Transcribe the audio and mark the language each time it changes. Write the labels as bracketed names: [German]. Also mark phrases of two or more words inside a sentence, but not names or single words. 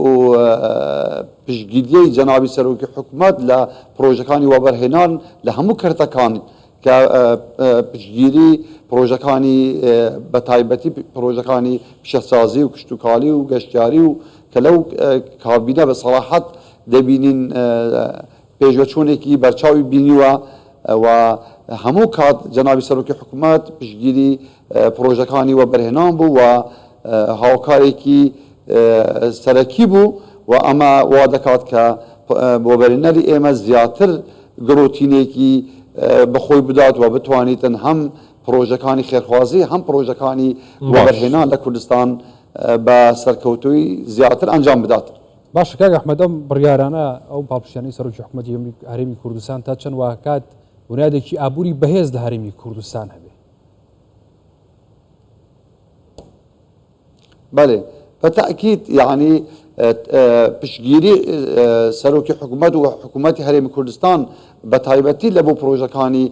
[Central Kurdish] پشگیری جنابی سروکی حکومت لپروژکانی و برهنان لهمو کرتکان که پشگیری پروژکانی بتایبتی پروژکانی پیشسازی و کشتوکالی و گشتیاری و کلو کابینه به صراحت دبینین پیجوچونه کی برچاوی بینیوا و همو کات جنابی سروکی حکومت پشگیری پروژکانی و برهنان بو و هاوکاری کی سرکی بو و اما وادکات که بوبرنری ایمه زیاتر گروتینه کی بخوی بدات و بتوانیتن هم پروژکانی خیرخوازی هم پروژکانی بوبرهنان لکردستان با سرکوتوی زیاتر انجام بدات. باش کاک احمد ام بریارانه او پاپشانی سروکی حکومتی هرمی کردستان تا چند واکات بنیاده کی ابوری بهز لهرمی کردستان هبه. بله بالتأكيد يعني پشگیری سروکی حکومت و حکومت هرم کردستان بتایبتی لبو پروژکانی